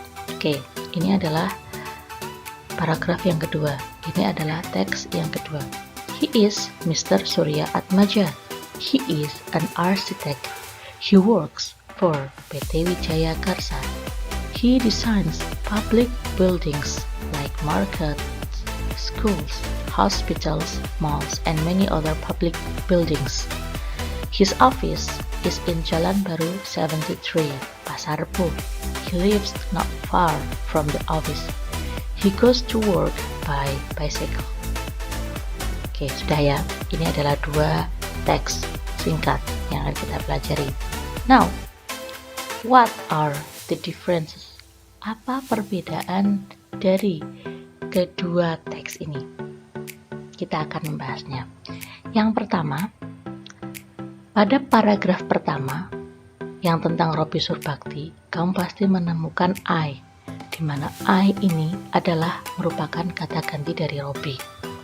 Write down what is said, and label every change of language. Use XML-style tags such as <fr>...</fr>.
<id>Oke, ini adalah paragraf yang kedua. Ini adalah teks yang kedua.</id> <en>He is Mr. Surya Atmaja. He is an architect. He works for PT Wijaya Karsa. He designs public buildings like markets, schools, hospitals, malls, and many other public buildings. His office is in Jalan Baru 73, Pasar Rebo. He lives not far from the office. He goes to work by bicycle.</en> <id>Oke, sudah ya. Ini adalah 2 teks singkat yang akan kita pelajari.</id> <en>Now, what are the differences?</en> <id>Apa perbedaan dari kedua teks ini? Kita akan membahasnya. Yang pertama, pada paragraf pertama yang tentang Robi Surbakti, kamu pasti menemukan I, di mana I ini adalah merupakan kata ganti dari Robi.</id>